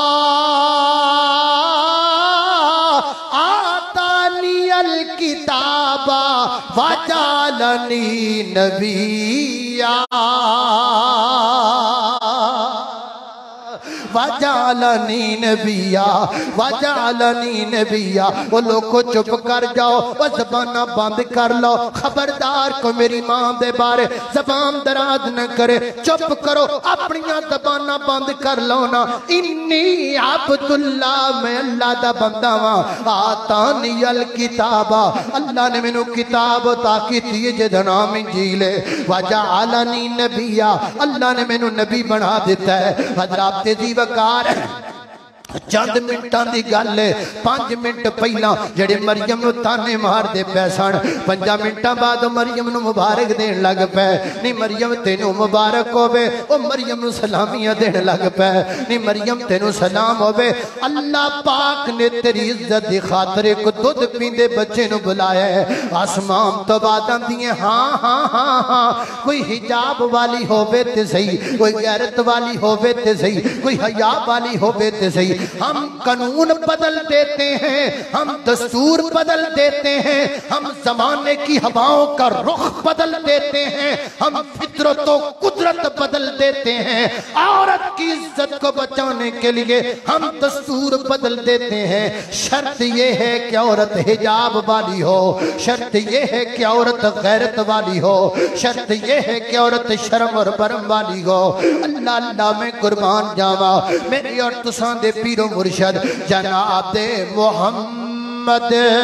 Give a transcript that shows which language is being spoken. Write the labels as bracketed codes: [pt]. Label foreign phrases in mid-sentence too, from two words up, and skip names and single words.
[ar] آتانی الکتاب وجعلنی نبیا وجعلنی نبیا وجعلنی نبیا [ur] وہ لوگ کو چپ کر جاؤ [pa] وہ زبانہ بند کر لو خبردار کو میری ماں دے بارے زبان دراز نہ کرے چپ کرو اپنیاں زبانہ بند کر لو نا [ar] انی عبداللہ [pa] میں اللہ دا بندہ ہاں [ar] آتانی الکتابہ [pa] اللہ نے مینوں کتاب عطا کیتی جے نام انجیل ہے وجعلنی نبیا اللہ نے مینوں نبی بنا دیتا ہے حضرات دی وقار چند منٹاں دی گل ہے 5 منٹ پہلا جڑے مریم نو تانے مار دے پیسان 5 منٹاں بعد مریم نو مبارک دین لگ پے نہیں مریم تینو مبارک ہوے او مریم نو سلامیاں دین لگ پے نہیں مریم تینو سلام ہوے اللہ پاک نے تیری عزت دی خاطر ایک دودھ پیندے بچے نو بلایا ہے آسمان تو بعد آندی ہیں ہاں ہاں ہاں ہاں کوئی حجاب والی ہوے تے صحیح کوئی غیرت والی ہوے تے صحیح کوئی حیا والی ہوے تے صحیح [ur] ہم قانون بدل دیتے ہیں ہم دستور بدل دیتے ہیں ہم زمانے کی ہواؤں کا رخ بدل دیتے ہیں ہم فطرت و قدرت بدل دیتے ہیں عورت کی عزت کو بچانے کے لیے ہم دستور بدل دیتے ہیں شرط یہ ہے کہ عورت حجاب والی ہو شرط یہ ہے کہ عورت غیرت والی ہو شرط یہ ہے کہ عورت شرم اور برم والی ہو [pa] اللہ اللہ میں قربان جاوا میری اور تساں دے پیر و مرشد جناب محمد